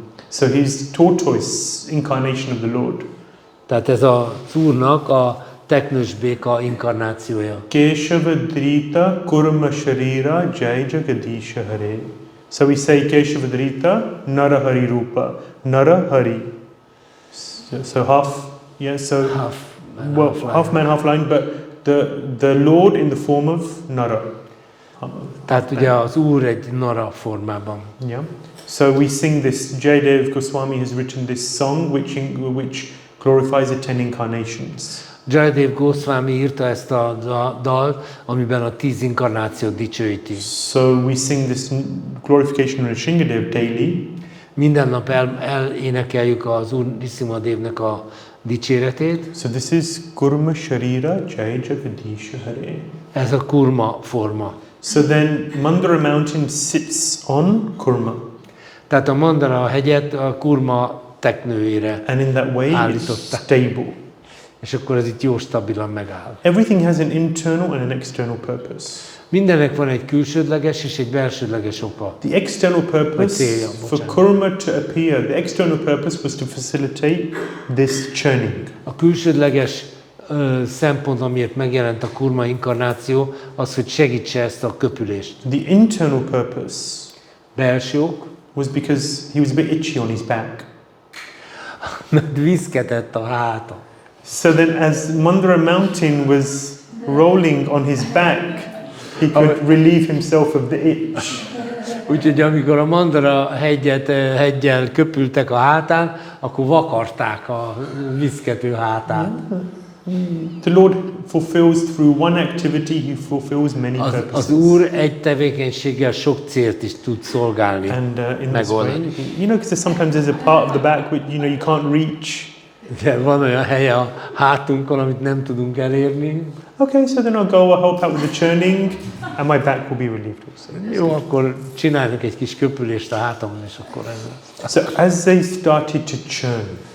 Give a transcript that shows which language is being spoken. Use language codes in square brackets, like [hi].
[en] So he's tortoise incarnation of the Lord. [hu] Tehát ez az Úrnak a teknősbéka inkarnációja. [sa] Keshava Drita Kurma Sharira Jai Jagadisha Hare. [en] So we say [sa] Keshava Drita Nara Hari Rupa. [en] Nara Hari. So half, yeah, so half man, half lion, but the Lord in the form of Nara. [hu] Tehát ugye az Úr egy Nara formában. [en] Yeah. So we sing this. Jayadev Goswami has written this song which glorifies the 10 incarnations. [hu] Jayadev Goswami írta ezt a dalt, amiben a 10 inkarnációt dicsőíti. [en] So we sing this glorification of Shringadev daily. [hu] Minden nap elénekeljük az Úr Nrsimhadevnek a dicséretét. [en] So this is [sa] Kurma Sharira Jai Jagadisha Hare. [hu] Ez a kurma forma. [en] So then Mandara mountain sits on Kurma. [hu] Tehát a Mandara hegyet a kurma teknőjére [en] And in that way it's [hu] állították. [en] stable. [hu] És akkor ez itt jó stabilan megáll. [en] Everything has an internal and an external purpose. [hu] Mindennek van egy külsődleges és egy belsődleges oka. [en] The external purpose for Kurma to appear, the external purpose was to facilitate this churning. [hu] A külsődleges szempont, amiért megjelent a kurma inkarnáció, az, hogy segítse ezt a köpülést. [en] The internal purpose [hu] Belső ok, [en] was because he was a bit itchy on his back. [hu] mert viszketett a háta. [en] So then as Mandara mountain was rolling on his back, he could relieve himself of the itch. [hu] Úgyhogy amikor a Mandara heggyel köpültek a hátán, akkor vakarták a viszkető hátát. [en] The Lord fulfills through one activity, he fulfills many [hu] Az [en] purposes. [hu] Úr egy tevékenységgel sok célt is tud szolgálni, [en] And in this way, [hu] megoldani. [en] because sometimes there's a part of the back which you can't reach. [hu] De van olyan helye a hátunkon, amit nem tudunk elérni. [en] Okay, so then I'll go, I'll help out with the churning, and my back will be relieved also. [hu] Jó, akkor csináljuk egy kis köpülést a hátamon, és akkor ez lesz. [en] So as they started to churn,